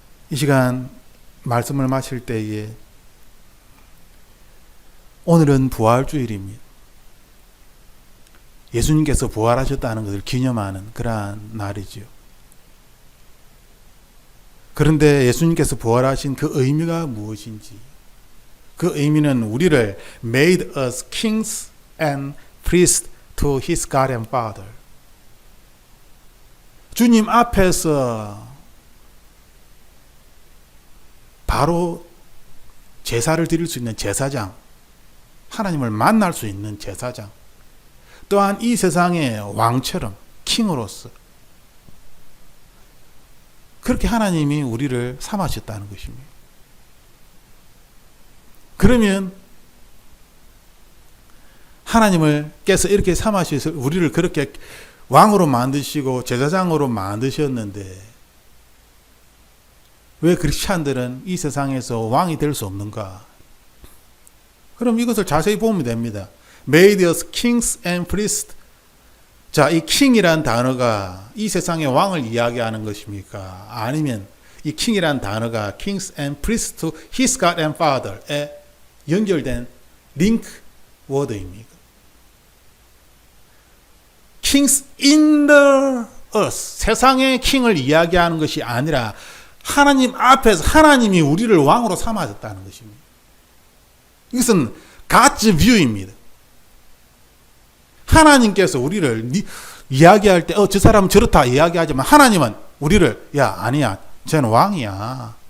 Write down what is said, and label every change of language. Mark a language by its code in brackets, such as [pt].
[ko] 이 시간 말씀을 마실 때에 오늘은 부활주일입니다. 예수님께서 부활하셨다는 것을 기념하는 그러한 날이지요. 그런데 예수님께서 부활하신 그 의미가 무엇인지, 그 의미는 우리를 [en] made us kings and priests to his God and Father. [ko] 주님 앞에서 바로 제사를 드릴 수 있는 제사장, 하나님을 만날 수 있는 제사장, 또한 이 세상의 왕처럼 킹으로서 그렇게 하나님이 우리를 삼으셨다는 것입니다. 그러면 하나님을께서 이렇게 삼으셔서 우리를 그렇게 왕으로 만드시고 제사장으로 만드셨는데 왜 크리스찬들은 이 세상에서 왕이 될 수 없는가? 그럼 이것을 자세히 보면 됩니다. [en] Made us kings and priests. [ko] 자, 이 king이란 단어가 이 세상의 왕을 이야기하는 것입니까? 아니면 이 king이란 단어가 [en] kings and priests to his God and Father [ko] 에 연결된 링크 워드입니까? [en] kings in the earth. [ko] 세상의 킹을 이야기하는 것이 아니라 하나님 앞에서 하나님이 우리를 왕으로 삼아졌다는 것입니다. 이것은 [en] God's view [ko] 입니다. 하나님께서 우리를 이야기할 때 저 사람은 저렇다 이야기하지만 하나님은 우리를 아니야 쟤는 왕이야.